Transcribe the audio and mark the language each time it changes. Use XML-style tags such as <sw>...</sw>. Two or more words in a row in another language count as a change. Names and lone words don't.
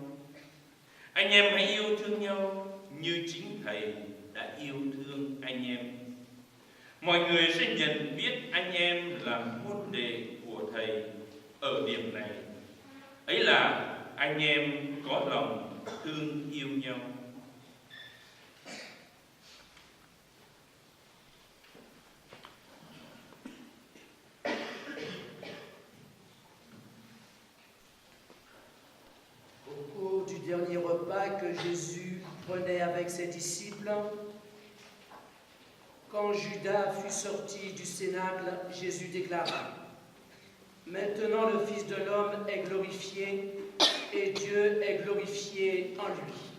<vi>Anh em hãy yêu thương nhau như chính Thầy đã yêu thương anh em. Mọi người sẽ nhận biết anh em là môn đệ của Thầy ở điểm này. Ấy là anh em có lòng thương yêu nhau.</vi> <fr>Au cours du dernier repas que Jésus prenait avec ses disciples, quand Judas fut sorti du cénacle, Jésus déclara: Maintenant le Fils de l'homme est glorifié et Dieu est glorifié en lui.</fr>